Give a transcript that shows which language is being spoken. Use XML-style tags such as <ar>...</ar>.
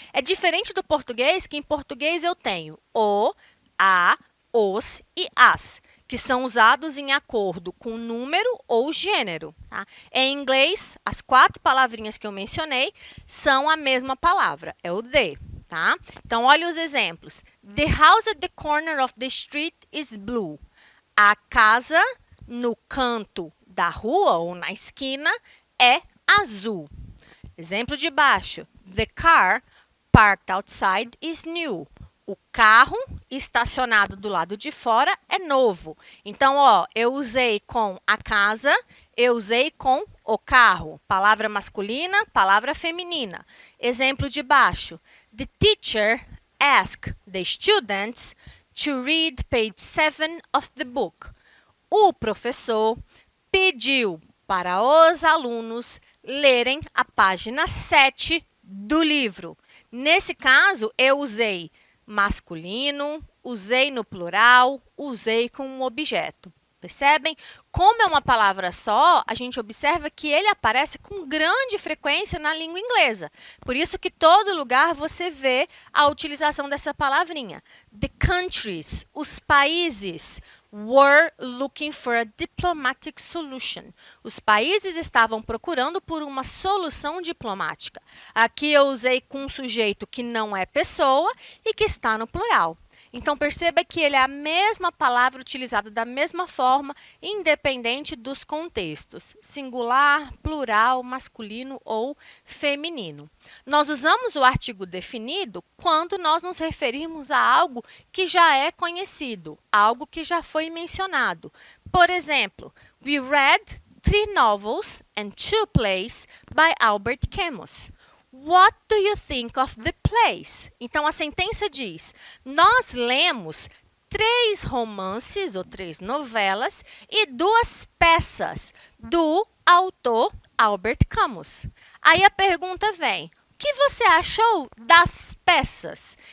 <pt>É diferente do português, que em português eu tenho o, a, os e as, que são usados em acordo com número ou gênero. Tá? Em inglês, as 4 palavrinhas que eu mencionei são a mesma palavra, é o the. Tá? Então, olha os exemplos.</pt> <en>The house at the corner of the street is blue.</en> <pt>A casa no canto da rua ou na esquina é azul. Exemplo de baixo.</pt> <en>The car parked outside is new.</en> <pt>O carro estacionado do lado de fora é novo. Então, ó, eu usei com a casa, eu usei com o carro. Palavra masculina, palavra feminina. Exemplo de baixo.</pt> <en>The teacher asked the students to read page 7 of the book.</en> <pt>O professor pediu para os alunos lerem a página 7 do livro. Nesse caso, eu usei masculino, usei no plural, usei com um objeto. Percebem? Como é uma palavra só, a gente observa que ele aparece com grande frequência na língua inglesa. Por isso que todo lugar você vê a utilização dessa palavrinha.</pt> <en>The countries,</en> <pt>os países,</pt> <en>were looking for a diplomatic solution.</en> <pt>Os países estavam procurando por uma solução diplomática. Aqui eu usei com um sujeito que não é pessoa e que está no plural. Então, perceba que ele é a mesma palavra utilizada da mesma forma, independente dos contextos, singular, plural, masculino ou feminino. Nós usamos o artigo definido quando nós nos referimos a algo que já é conhecido, algo que já foi mencionado. Por exemplo,</pt> <en>we read 3 novels and 2 plays by Albert Camus. What do you think of the plays?</en> <pt>Então, a sentença diz, nós lemos 3 romances ou 3 novelas e 2 peças do autor Albert Camus. Aí a pergunta vem, o que você achou das peças?</pt>